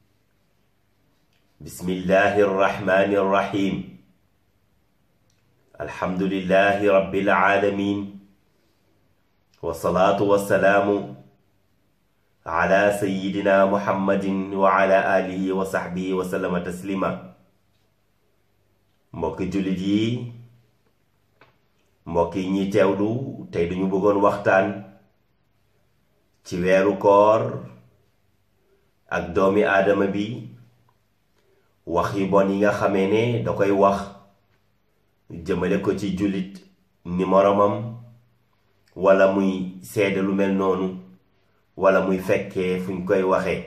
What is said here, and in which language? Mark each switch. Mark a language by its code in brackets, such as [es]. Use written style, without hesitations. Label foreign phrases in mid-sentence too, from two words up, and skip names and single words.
[ar] بسم الله الرحمن الرحيم. الحمد لله رب العالمين، والصلاة والسلام على سيدنا محمد وعلى آله وصحبه وسلم تسليما. [wo] mbokki jullit yi, mbokk yi ñi teewlu tey duñu bëggoon waxtaan ci weeru koor ak doomi aadama bi, wax yi bon yi nga xamee ne da koy wax jëmale ko ci jullit ni moromam, wala muy seede lu mel noonu, wala muy fekkee fuñ koy waxee.